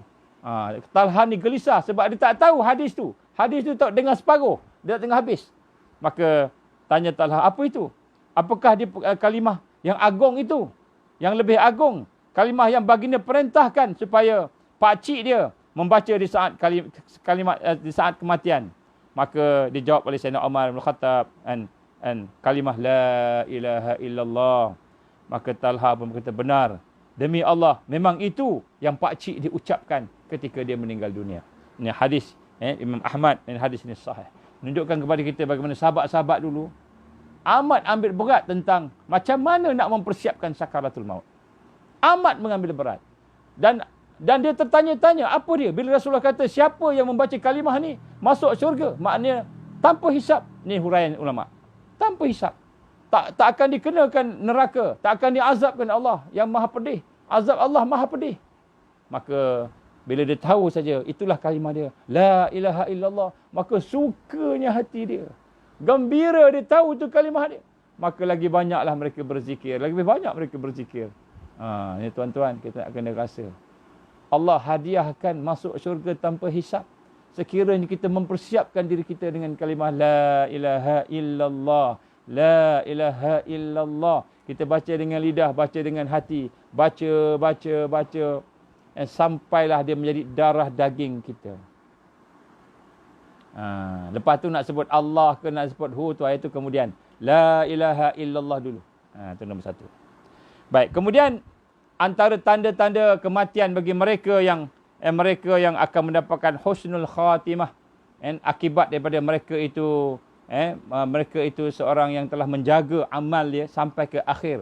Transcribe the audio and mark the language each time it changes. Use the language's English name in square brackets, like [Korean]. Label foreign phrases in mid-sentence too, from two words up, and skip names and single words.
[Malay] Talha ni gelisah sebab dia tak tahu hadis tu. Hadis tu tak dengar separuh. Dia tak dengar habis. Maka tanya Talha, apa itu? Apakah dia kalimah yang agung itu? Yang lebih agung. Kalimah yang baginda perintahkan supaya pakcik dia membaca di saat kalimat di saat kematian. Maka dijawab oleh Sayyidina Umar bin Khattab an kalimah [Arabic] لا إله إلا الله. [Malay] Maka Talha pun berkata, benar, demi Allah, memang itu yang pakcik diucapkan ketika dia meninggal dunia. Ini hadis Imam Ahmad, dan hadis ini sahih. Menunjukkan kepada kita bagaimana sahabat-sahabat dulu amat ambil berat tentang macam mana nak mempersiapkan [Arabic] سكرات الموت. [Malay] Amat mengambil berat. Dan dia tertanya-tanya, apa dia? Bila Rasulullah kata, siapa yang membaca kalimah ni masuk syurga? Maknanya, tanpa hisap. Ni huraian ulama. Tanpa hisap. Tak akan dikenakan neraka. Tak akan diazabkan Allah yang maha pedih. Azab Allah maha pedih. Maka, bila dia tahu saja, itulah kalimah dia. [Arabic] لا إله إلا الله. [Malay] Maka sukanya hati dia. Gembira dia tahu itu kalimah dia. Maka lagi banyaklah mereka berzikir. Lagi banyak mereka berzikir. Ini tuan-tuan, kita nak kena rasa. Allah hadiahkan masuk syurga tanpa hisap. Sekiranya kita mempersiapkan diri kita dengan kalimah [Arabic] لا إله إلا الله. لا إله إلا الله. [Malay] Kita baca dengan lidah, baca dengan hati. Baca. Sampailah dia menjadi darah daging kita. Lepas tu nak sebut Allah ke nak sebut hu tu, ayat tu kemudian. [Arabic] لا إله إلا الله [Malay] dulu. Itu nombor satu. Baik, kemudian antara tanda-tanda kematian bagi mereka yang akan mendapatkan [Arabic] حسن الخاتمة, [Malay] akibat daripada mereka itu seorang yang telah menjaga amal dia sampai ke akhir.